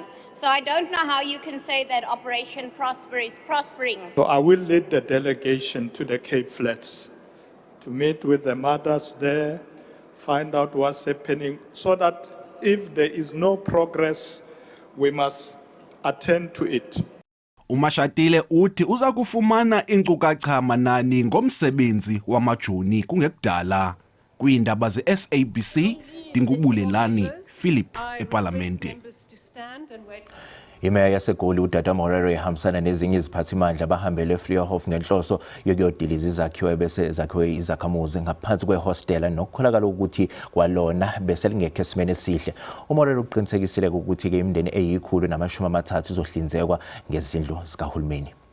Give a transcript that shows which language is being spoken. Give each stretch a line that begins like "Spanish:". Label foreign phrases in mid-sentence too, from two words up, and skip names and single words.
English: So I don't know how you can say that Operation Prosper is prospering. So I will lead the delegation to the Cape Flats to meet with the mothers there, find out what's happening, so that if there is no progress, we must attend to it.
Xhosa: uMashatile uthi uza kufumana inkcukacha manani ngomsebenzi wamajoni kungekudala kwiindaba ze-SABC Dingubulelani Philip eParlamente.
Zulu: Imeya yaseGoli uData Morero ehambisana nezinye iziphathimandla bahambele eVliehof ngenhloso yokuyodiliza izakhiwo bese zakhiwe izakhamuzi ngaphansi kwehostela nokukholakala ukuthi kwalona bese lingekho esimene esihle. uMorero uqinisekisile ukuthi ke imindeni eyi130 izohlinzekwa ngezindlu zikahulumeni.